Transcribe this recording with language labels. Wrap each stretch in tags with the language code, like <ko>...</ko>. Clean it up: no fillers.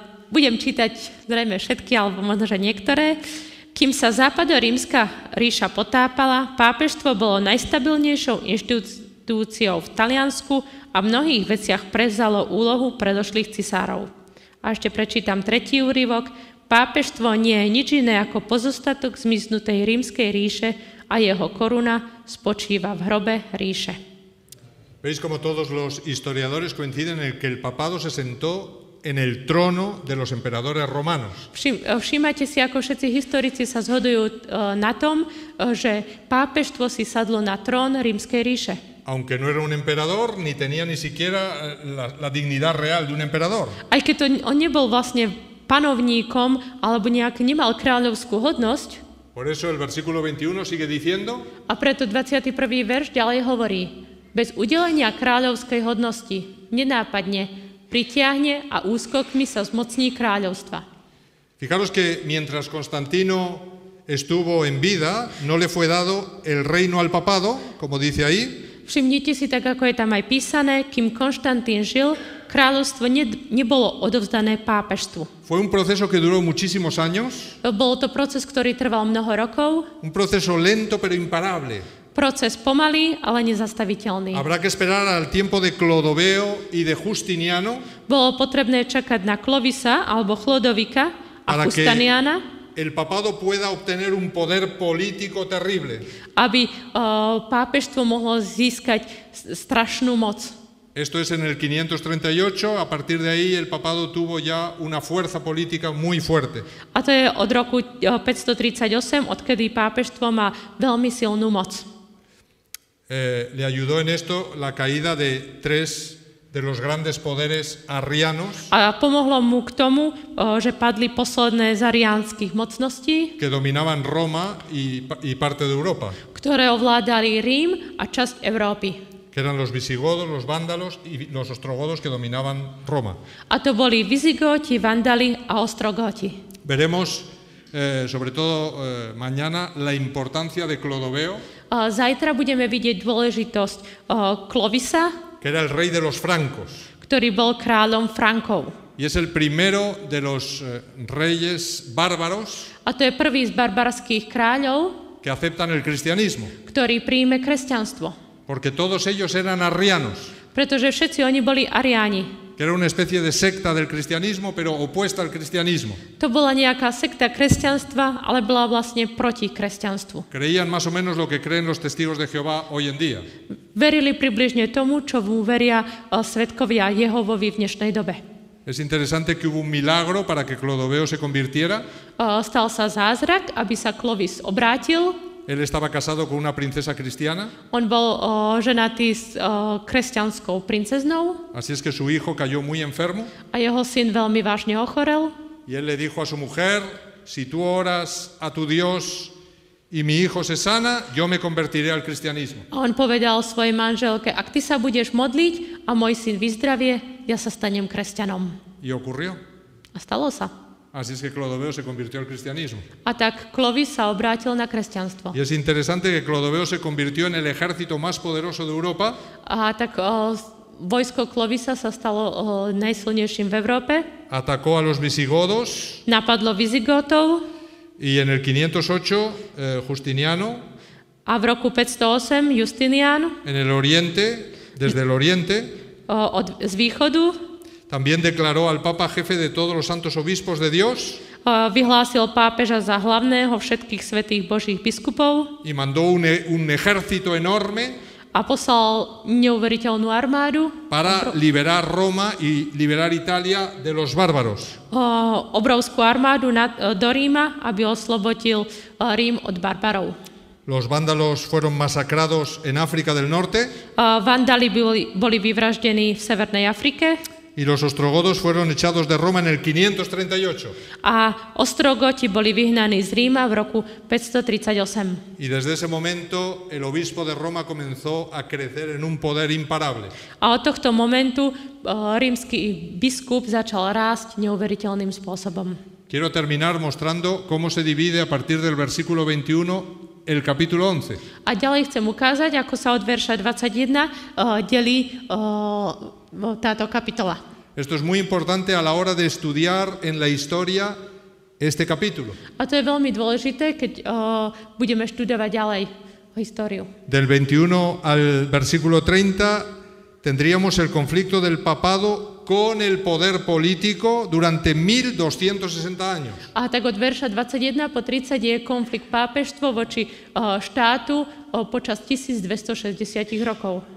<sk>Budem čítať zrejme všetky, alebo možno, že niektoré. Kým sa západorímska ríša potápala, pápežstvo bolo najstabilnejšou inštitúciou v Taliansku a v mnohých veciach prevzalo úlohu predošlých cisárov. A ešte prečítam tretí úryvok. Pápežstvo nie je nič iné ako pozostatok zmiznutej rímskej ríše a jeho koruna spočíva v hrobe ríše.</sk> <es>Veis como todos los historiadores coinciden en que el papado se sentó en el trono de los emperadores romanos.</es> <sk>Všímajte si, ako všetci historici sa zhodujú na tom, že pápežstvo si sadlo na trón rímskej ríše.</sk> <es>Aunque no era un emperador, ni tenía ni siquiera la dignidad real de un emperador.</es> <sk>Aj keď on nebol vlastne panovníkom, alebo nejak nemal kráľovskú hodnosť.</sk> <es>Por eso el versículo 21 sigue diciendo:</es> <sk>A preto 21. verš ďalej hovorí: bez udelenia kráľovskej hodnosti nenápadne pritiahne a úskokmi sa zmocní kráľovstva.</sk> <es>Fijaros que mientras Constantino estuvo en vida, no le fue dado el reino al papado, como dice ahí.</es> <sk>Všimnite si, tak ako je tam aj písané, kým Konštantín žil, kráľovstvo nebolo odovzdané pápežstvu.</sk> <es>Fue un proceso que duró muchísimos años.</es> <sk>Bol to proces, ktorý trval mnoho rokov.</sk> <es>Un proceso lento pero imparable.</es> <sk>Proces pomalý, ale nezastaviteľný.</sk> <es>Habrá que esperar al tiempo de Clodoveo y de Justiniano.</es> <sk>Bolo potrebné čakať na Klovisa alebo Chlodovika a Justiniana,</sk> <es>el papado pueda obtener un poder político terrible.</es> <sk>Aby pápežstvo mohlo získať strašnú moc.</sk> <es>Esto es en el 538, a partir de ahí el papado tuvo ya una fuerza política muy fuerte.</es> <sk>A to je od roku 538, odkedy pápežstvo má veľmi silnú moc.</sk> <es>Le ayudó en esto la caída de tres de los grandes poderes arrianos.</es> <sk>A pomohlo mu k tomu, že padli posledné z ariánskych mocností,</sk> <es>que dominaban Roma y parte de Europa.</es> <sk>Ktoré ovládali Rím a časť Európy.</sk> <es>Que eran los visigodos, los vándalos y los ostrogodos que dominaban Roma.</es> <sk>A to boli Vizigóti, Vandali a Ostrogóti.</sk> <es>Veremos sobre todo mañana, la importancia de Clodoveo,</es> <sk>Zajtra budeme vidieť dôležitosť Clovisa,</sk> <es>que era el rey de los francos.</es> <sk>ktorý bol kráľom Frankov.</sk> <es>Y es el primero de los reyes bárbaros</es> <sk>A to je prvý z barbarských kráľov,</sk> <es>que aceptan el cristianismo,</es> <sk>ktorý príjme kresťanstvo.</sk> <es>porque todos ellos eran arrianos,</es> <sk>Pretože všetci oni boli ariáni.</sk> <es>que era una especie de secta del cristianismo, pero opuesta al cristianismo.</es> <sk>To bola nejaká sekta kresťanstva, ale bola vlastne proti kresťanstvu.</sk> <es>Creían más o menos lo que creen los testigos de Jehová hoy en día.</es> <sk>Verili približne tomu, čo veria svedkovia Jehovovi v dnešnej dobe.</sk> <es>Es interesante que hubo un milagro para que Clodoveo se convirtiera.</es> <sk>Stal sa zázrak, aby sa Clovis obrátil.</sk> <es>Él estaba casado con una princesa cristiana,</es> <sk>On bol ženatý s kresťanskou princeznou</sk> <es>así es que su hijo cayó muy enfermo</es> <sk>a jeho syn veľmi vážne ochorel.</sk> <es>y él le dijo a su mujer, si tú oras a tu Dios y mi hijo se sana, yo me convertiré al cristianismo.</es> <sk>A on povedal svojej manželke, ak ty sa budeš modliť a môj syn vyzdravie, ja sa stanem kresťanom.</sk> <es>Y ocurrió.</es> <sk>A stalo sa.</sk> <es>Así es que Clodoveo se convirtió al cristianismo.</es> <sk>A tak Clovis sa obrátil na kresťanstvo.</sk> <es>Y es interesante que Clodoveo se convirtió en el ejército más poderoso de Europa.</es> <sk>A tak vojsko Clovisa sa stalo najsilnejším v Európe.</sk> <es>Atacó a los visigodos</es> <sk>Napadlo Vizigotov</sk> <es>y en el 508 Justiniano,</es> <sk>a v roku 508 Justinian</sk> <es>en el oriente, desde el oriente,</es> <sk>z východu</sk> <es>también declaró al Papa jefe de todos los santos obispos de Dios</es> <sk>vyhlásil pápeža za hlavného všetkých svätých božích biskupov</sk> <es>y mandó un ejército enorme</es> <sk>a poslal neuveriteľnú armádu</sk> <es>para liberar Roma y liberar Italia de los bárbaros.</es> <sk>Obrovskú armádu do Ríma, aby oslobodil Rím od barbarov.</sk> <es>Los vándalos fueron masacrados en África del Norte</es> <sk>Vandali boli vyvraždení v Severnej Afrike</sk> <es>y los ostrogodos fueron echados de Roma en el 538.</es> <sk>a Ostrogoti boli vyhnaní z Ríma v roku 538.</sk> <es>Y desde ese momento el obispo de Roma comenzó a crecer en un poder imparable.</es> <sk>A od tohto momentu rímsky biskup začal rásť neuveriteľným spôsobom.</sk> <es>Quiero terminar mostrando cómo se divide a partir del versículo 21 el capítulo 11.</es> <sk>A ďalej chcem ukázať, ako sa od verša 21 delí táto kapitola.</sk> <es>Esto es muy importante a la hora de estudiar en la historia este capítulo.</es> <sk>A to je veľmi dôležité, keď budeme študovať ďalej históriu.</sk> <es>Del 21 al versículo 30 tendríamos el conflicto del papado con el poder político durante 1260 años.</es> <sk>A tak od verša 21 po 30 je konflikt pápežstvo voči štátu počas 1260 rokov.</sk>